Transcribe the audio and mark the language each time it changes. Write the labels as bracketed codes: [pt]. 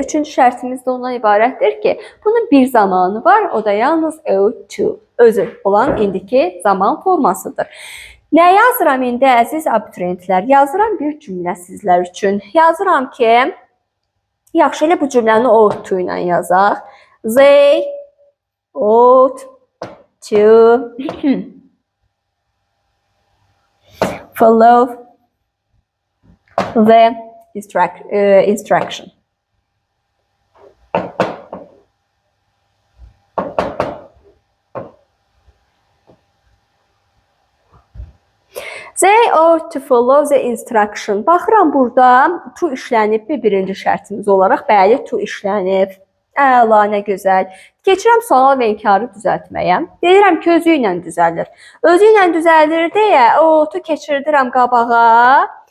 [az] Üçüncü şərtimiz də ondan ibarətdir ki, bunun bir zamanı var, o da yalnız ought to, özü olan indiki zaman formasıdır. Nə yazıram indi əziz abituriyentlər? Yazıram bir cümlə sizlər üçün. Yazıram ki, yaxşı elə bu cümləni ought to ilə yazaq. [en] They ought to follow the instruction. They ought to follow the instruction. [az] Baxıram burada to işlənibmi birinci şərtimiz olaraq? Bəli, to işlənib. Əla, nə gözəl. Keçirəm sual və inkarı düzəltməyə. Deyirəm ki, özü ilə düzəlir. Özü ilə düzəlir deyə ought-u keçirdirəm qabağa.